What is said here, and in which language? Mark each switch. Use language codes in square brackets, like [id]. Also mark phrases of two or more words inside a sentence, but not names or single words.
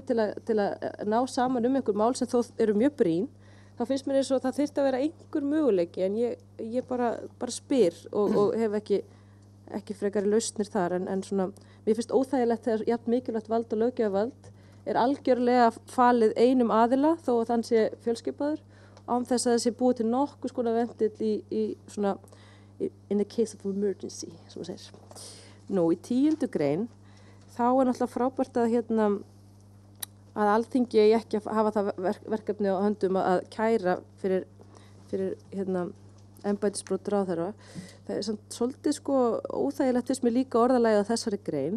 [is] til að ná saman einhver mál sem þó eru mjög brýn, þá finnst mér eins og það þyrfti að vera einhver möguleiki en ég bara spyr og hef ekki frekari lausnir þar en svona, mér finnst óþægilegt þegar jafn mikilvægt vald og löggjafarvald algjörlega falið einum aðila þó að þann sé fjölskipaður án þess að það sé búið til nokkurs konar vendill í svona [en] in the case of emergency, [is] sem maður segir. Í 10. grein þá náttúrulega frábært að Alþingi ekki að hafa það verkefni á höndum að kæra fyrir embættisbrot ráðherra. Það svolítið óþægilegt finnst mér líka orðalagið á þessari grein.